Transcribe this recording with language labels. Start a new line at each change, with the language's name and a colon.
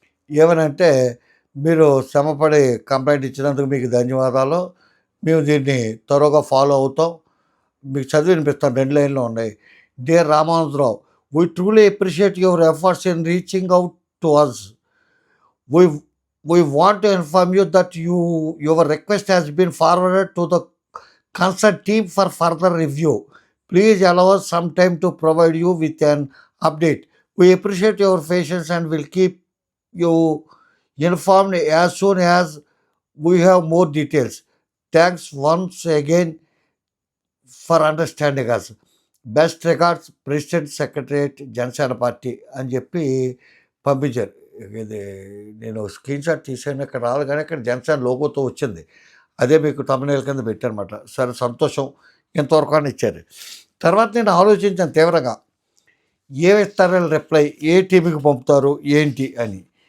Telugu: ఏమనంటే, మీరు శ్రమపడి కంప్లైంట్ ఇచ్చినందుకు మీకు ధన్యవాదాలు, మేము దీన్ని త్వరగా ఫాలో అవుతాం. మీకు చదివి వినిపిస్తాను, 2 లైన్లు ఉన్నాయి.
English: Dear Ramanuja Rao, we truly appreciate your efforts in reaching out to us. We we want to inform you that your request has been forwarded to the concerned team for further review. Please allow us some time to provide you with an update. We appreciate your patience and will keep you informed as soon as we have more details. Thanks once again for understanding us. Best regards, President Secretariat
Telugu: Janasena party అని చెప్పి పంపించారు. ఇది నేను screen shot తీసాను, ఇక్కడ రాదు కానీ ఇక్కడ జనసేన లోగోతో వచ్చింది. అదే మీకు తమ్మునేల కింద పెట్టారనమాట. సరే, సంతోషం, ఇంతవరకు అని ఇచ్చారు. తర్వాత నేను ఆలోచించాను తీవ్రంగా, ఇస్తారో రిప్లై, ఏ టీవీకి పంపుతారు ఏంటి అని.